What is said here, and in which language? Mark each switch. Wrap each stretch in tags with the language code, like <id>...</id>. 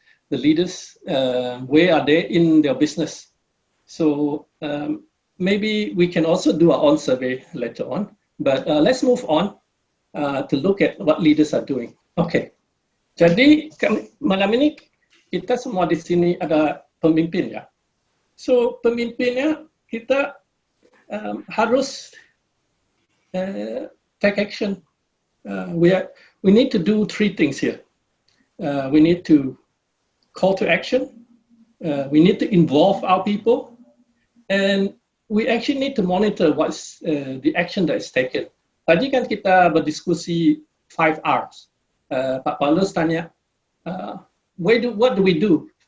<en>the leaders, where are they in their business? So maybe we can also do our own survey later on. But let's move on to look at what leaders are doing. Okay.</en> <id>Jadi malam ini kita semua di sini ada pemimpin ya. So pemimpinnya kita harus</id> <en>take action. We need to do three things here. We need to call to action. We need to involve our people, and we actually need to monitor what's the action that is taken.</en> <id>Tadi kan kita berdiskusi 5 R's. Pak Paulus tanya,</id> <en>what do we do?</en>